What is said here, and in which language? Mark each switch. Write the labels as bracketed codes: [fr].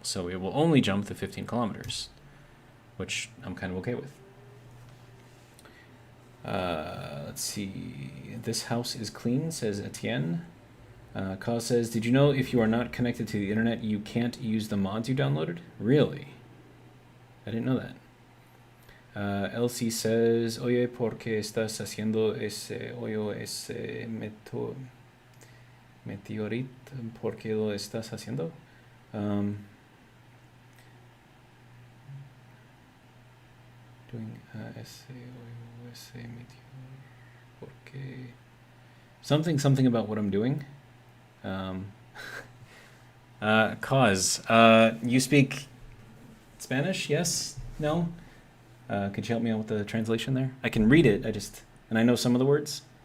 [en] So it will only jump the 15 kilometers, which I'm kind of okay with. Let's see. This house is clean, says Etienne. Cause says, did you know if you are not connected to the internet, you can't use the mods you downloaded? Really? I didn't know that. Elsie says, [es] oye, ¿por qué estás haciendo ese hoyo, ese meteorito? ¿Por qué lo estás haciendo? [en] Doing [es] ese hoyo, ese meteorito. ¿Por qué? [en] Something about what I'm doing. Cause, you speak Spanish? Yes? No? Could you help me out with the translation there? I can read it, and I know some of the words.